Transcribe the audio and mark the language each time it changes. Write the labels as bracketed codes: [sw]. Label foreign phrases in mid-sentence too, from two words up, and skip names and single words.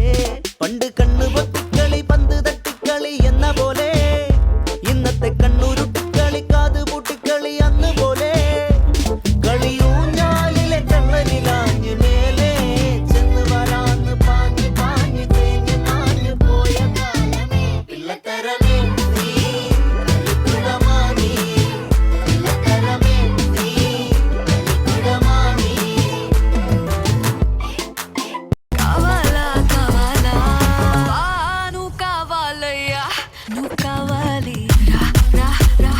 [ml] പണ്ട് കണ്ണു പൊത്തിക്കളി പന്ത് തട്ടിക്കളി എന്ന പോലെ ഇന്നത്തെ കണ്ണുരുട്ടിക്കളി കാത് പൂട്ടിക്കളി അന്ന് പോലെ കളിയൂഞ്ഞാലിലെ കള്ളനിലാഞ്ഞു മേലെ ചെന്ന് വരാന്ന് പാഞ്ഞു പാഞ്ഞു തേഞ്ഞു മാഞ്ഞു പോയ കാലമേ പിള്ളത്തരമേ നീ കളിക്കുടമാനീ പിള്ളത്തരമേ നീ കളിക്കുടമാനീ [te] కావాలా కావాలా నువ్వు కావాలయ్యా నువ్వు కావాలి రా రా